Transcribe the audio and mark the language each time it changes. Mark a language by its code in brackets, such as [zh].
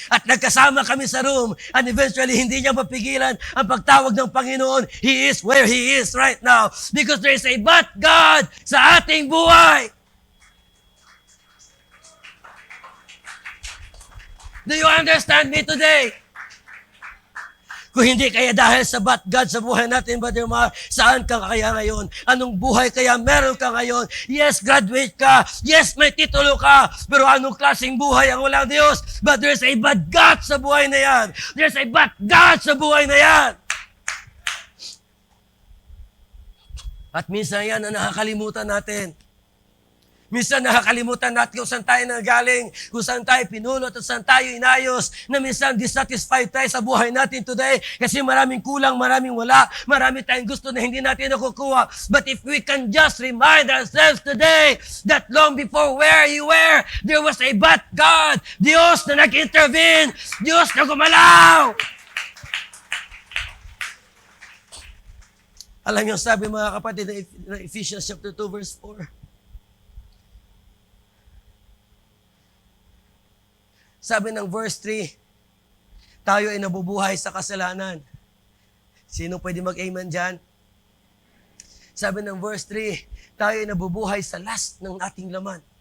[tl] At nagkasama kami sa room. [en] And eventually, [tl] hindi niya mapigilan ang pagtawag ng Panginoon. [en] He is where He is right now. Because there is a but God [tl] sa ating buhay. [en] Do you understand me today? [tl] Kung hindi kaya dahil sa but God sa buhay natin, Brother Mar, saan ka kaya ngayon? Anong buhay kaya meron ka ngayon? Yes, graduate ka. Yes, may titulo ka. Pero anong klaseng buhay ang walang Diyos? [en] But there's a but God [tl] sa buhay na yan. [en] There's a but God sa buhay na yan. [tl] At minsan yan ang nakakalimutan natin. Minsan nakakalimutan natin kung saan tayo nagaling, kung saan tayo pinulot at saan tayo inayos, na minsan dissatisfied tayo sa buhay natin today kasi maraming kulang, maraming wala, marami tayong gusto na hindi natin nakukuha. [en] But if we can just remind ourselves today that long before where you were, there was a but God, [tl] Diyos na nag-intervene, Diyos na gumalaw. Alam niyo, sabi mga kapatid na Ephesians chapter 2 verse 4, sabi ng verse 3, tayo ay nabubuhay sa kasalanan. Sino pwede mag-amen dyan? Sabi ng verse 3, tayo ay nabubuhay sa lust ng ating laman.